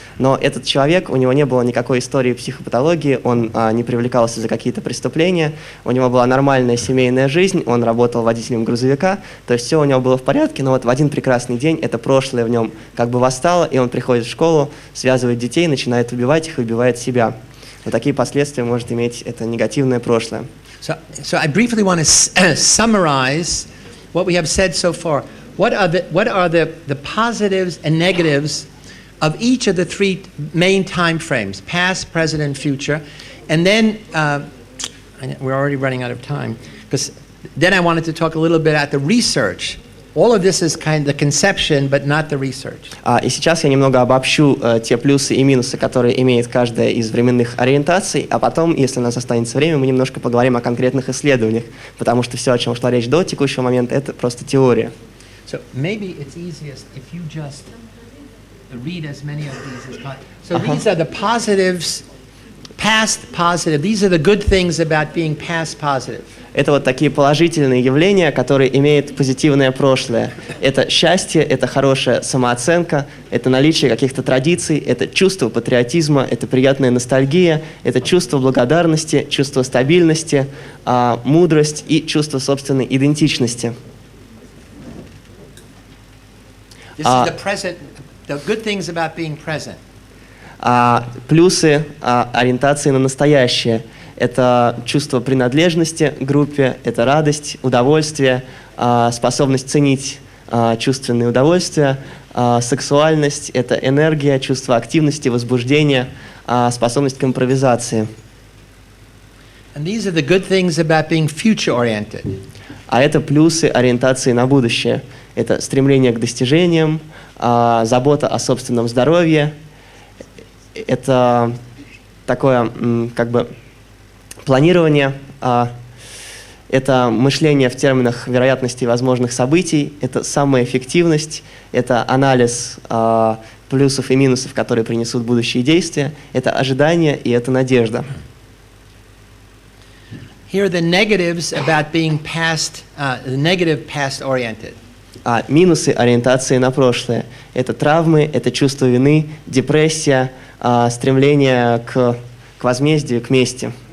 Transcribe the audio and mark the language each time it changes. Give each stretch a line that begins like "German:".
Russian: Но этот человек, у него не было никакой истории психопатологии, он не привлекался за какие-то преступления, у него была нормальная семейная жизнь, он работал водителем грузовика, то есть все у него было в порядке, но вот в один прекрасный день это прошлое в нем как бы восстало, и он приходит в школу, связывает детей, начинает убивать их и убивает себя. Вот такие последствия может иметь это негативное прошлое.
English: So I briefly want to summarize what we have said so far. What are the positives and negatives of each of the three main time frames, past, present, and future? And then, we're already running out of time, because then I wanted to talk a little bit about the research. All of this is kind of the conception, but not the research.
Russian: И сейчас я немного обобщу те плюсы и минусы, которые имеет каждая из временных ориентаций, а потом, если у нас останется время, мы немножко поговорим о конкретных исследованиях, потому что все, о чем шла речь до текущего момента, это просто теория.
English: So maybe it's easiest if you just read as many of these as possible. So these are the positives, past positive. These are the good things about being past positive.
Russian: Это вот такие положительные явления, которые имеют позитивное прошлое. Это счастье, это хорошая самооценка, это наличие каких-то традиций, это чувство патриотизма, это приятная ностальгия, это чувство благодарности, чувство стабильности, мудрость и чувство собственной идентичности.
English: This is the present, the good things about being present.
Russian: Плюсы ориентации на настоящее. Это чувство принадлежности к группе, это радость, удовольствие, способность ценить чувственные удовольствия, сексуальность, это энергия, чувство активности, возбуждения, способность к импровизации.
English: And these are the good things about being future-oriented.
Russian: А это плюсы ориентации на будущее. Это стремление к достижениям, забота о собственном здоровье, это такое как бы планирование, это мышление в терминах вероятности возможных событий, это самоэффективность, это анализ плюсов и минусов, которые принесут будущие действия, это ожидание и это надежда.
English: Here are the negatives about being past, the negative past-oriented.
Russian: Минусы ориентации на прошлое. Это травмы, это чувство вины, депрессия, стремление к возмездию, к мести.